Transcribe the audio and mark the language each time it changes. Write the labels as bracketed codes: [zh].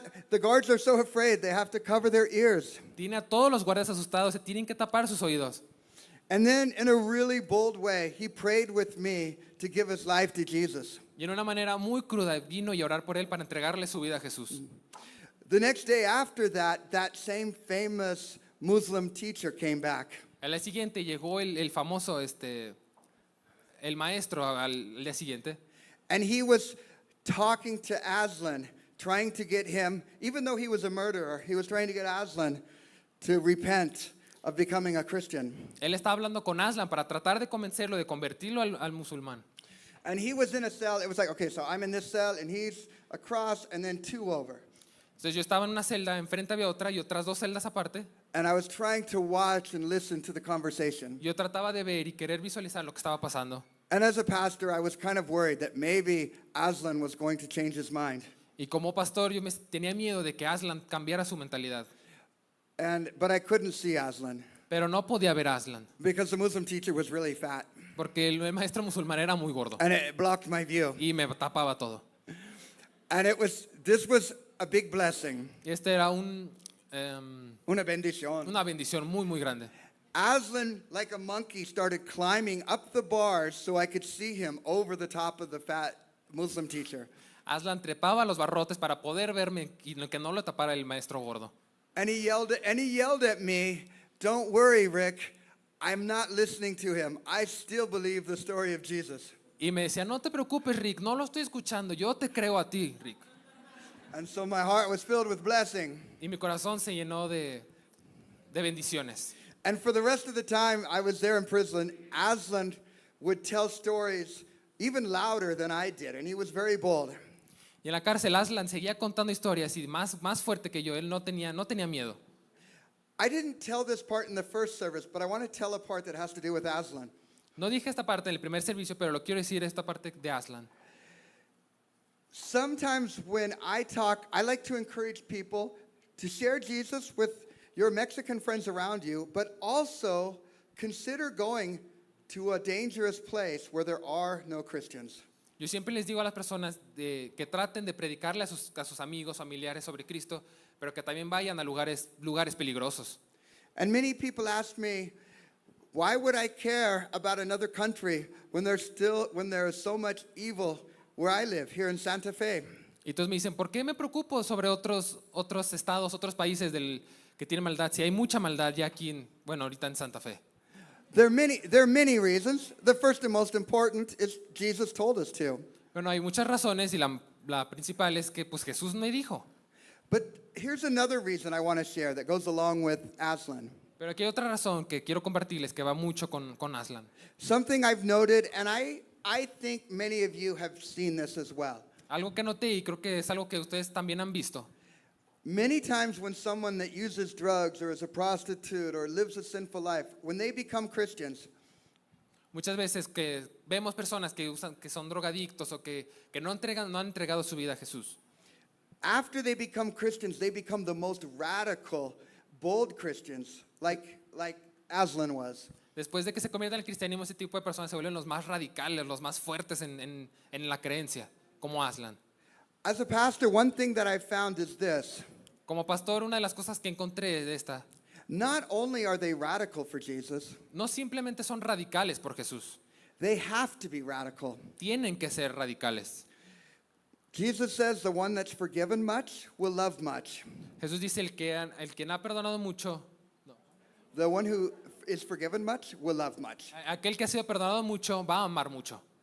[en] The guards are so afraid they have to cover their ears. [es] Tiene a todos los guardias asustados, se tienen que tapar sus oídos. [en] And then in a really bold way, he prayed with me to give his life to Jesus. [es] Y en una manera muy cruda vino y a orar por él para entregarle su vida a Jesús. [en] The next day after that, that same famous Muslim teacher came back. [es] Al día siguiente llegó el famoso, el maestro al día siguiente. [en] And he was talking to Aslan, trying to get him, even though he was a murderer, he was trying to get Aslan to repent of becoming a Christian. [es] Él estaba hablando con Aslan para tratar de convencerlo, de convertirlo al musulmán. [en] And he was in a cell. It was like, okay, so I'm in this cell, and he's across, and then two over. [es] Entonces yo estaba en una celda, enfrente había otra y otras dos celdas aparte. [en] And I was trying to watch and listen to the conversation. [es] Yo trataba de ver y querer visualizar lo que estaba pasando. [en] And as a pastor, I was kind of worried that maybe Aslan was going to change his mind. [es] Y como pastor yo tenía miedo de que Aslan cambiara su mentalidad. [en] But I couldn't see Aslan [es] Pero no podía ver a Aslan, [en] because the Muslim teacher was really fat. [es] porque el maestro musulmán era muy gordo [en] And it blocked my view. [es] y me tapaba todo. [en] And this was a big blessing, [es] Y este era una bendición. una bendición muy, muy grande. [en] Aslan, like a monkey, started climbing up the bars so I could see him over the top of the fat Muslim teacher. [es] Aslan trepaba a los barrotes para poder verme y que no lo tapara el maestro gordo. [en] And he yelled at me, "Don't worry, Rick. I'm not listening to him. I still believe the story of Jesus." [es] Y me decía, no te preocupes, Rick, no lo estoy escuchando, yo te creo a ti, Rick. [en] And so my heart was filled with blessing. [es] Y mi corazón se llenó de bendiciones. [en] And for the rest of the time I was there in prison, Aslan would tell stories even louder than I did, and he was very bold. [es] Y en la cárcel Aslan seguía contando historias y más fuerte que yo, él no tenía miedo. [en] I didn't tell this part in the first service, but I want to tell a part that has to do with Aslan. [es] No dije esta parte en el primer servicio, pero lo quiero decir esta parte de Aslan. [en] Sometimes when I talk, I like to encourage people to share Jesus with your Mexican friends around you, but also consider going to a dangerous place where there are no Christians. [es] Yo siempre les digo a las personas que traten de predicarle a sus amigos, familiares sobre Cristo, pero que también vayan a lugares peligrosos. [en] And many people ask me, why would I care about another country when there is so much evil where I live, here in Santa Fe? [es] Y entonces me dicen, ¿por qué me preocupo sobre otros estados, otros países que tienen maldad? Si hay mucha maldad ya aquí, ahorita en Santa Fe. [en] There are many reasons. The first and most important is Jesus told us to. [es] Bueno, hay muchas razones y la principal es que pues Jesús me dijo. [en] But here's another reason I want to share that goes along with Aslan. [es] Pero aquí hay otra razón que quiero compartirles que va mucho con Aslan. [en] Something I've noted, and I think many of you have seen this as well. [es] Algo que noté y creo que es algo que ustedes también han visto. [en] Many times when someone that uses drugs or is a prostitute or lives a sinful life, when they become Christians, [es] Muchas veces que vemos personas que son drogadictos o que no han entregado su vida a Jesús. [en] after they become Christians, they become the most radical, bold Christians, like Aslan was. [es] Después de que se conviertan al cristianismo, ese tipo de personas se vuelven los más radicales, los más fuertes en la creencia, como Aslan. [en] As a pastor, one thing that I've found is this. [es] Como pastor, una de las cosas que encontré de esta, [en] Not only are they radical for Jesus, [es] no simplemente son radicales por Jesús, [en] they have to be radical. [es] tienen que ser radicales. [en] Jesus says the one that's forgiven much will love much. [es] Jesús dice, el que no ha perdonado mucho, [en] The one who is forgiven much will love much. [es] aquel que ha sido perdonado mucho, va a amar mucho.